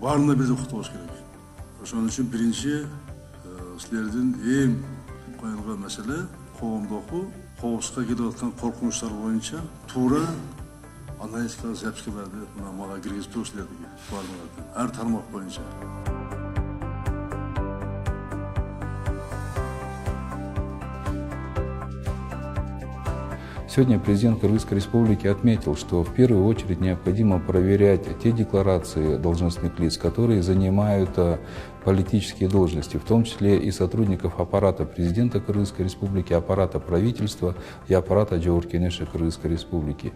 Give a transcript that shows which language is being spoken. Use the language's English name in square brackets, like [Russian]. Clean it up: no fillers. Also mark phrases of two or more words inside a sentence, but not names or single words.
[Kyrgyz] Баарына бирдей укук болуш керек. Ошон үчүн биринчи силердин эң коюлган маселе коомдогу коопсузлукка келип аткан коркунучтар боюнча туура аналитикалык запискаларды мага киргизип туруш силердиги баардыгыңардан, ар тармак боюнча. [Russian] Сегодня президент Кыргызской Республики отметил, что в первую очередь необходимо проверять те декларации должностных лиц, которые занимают политические должности, в том числе и сотрудников аппарата президента Кыргызской Республики, аппарата правительства и аппарата Джеворкенеша Кыргызской Республики.